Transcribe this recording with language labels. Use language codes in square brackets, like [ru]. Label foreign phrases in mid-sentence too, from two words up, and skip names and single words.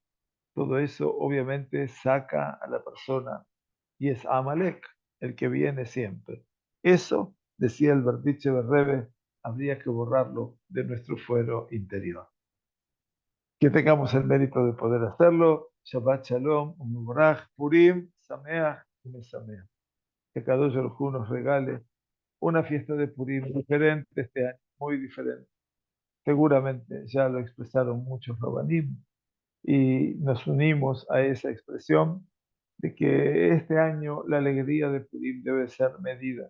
[es] Todo eso obviamente saca a la persona y es Amalek el que viene siempre. Eso, decía el Berdiche Berrebe, habría que borrarlo de nuestro fuero interior. Que tengamos el mérito de poder hacerlo. [he] שבת שלום, ומבורך, פורים, שמח, ומשמח. [es] Que [he] קדוש ברוך הוא [es] nos regale una fiesta de Purim diferente este año, muy diferente. Seguramente ya lo expresaron muchos rabanim y nos unimos a esa expresión de que este año la alegría de Purim debe ser medida.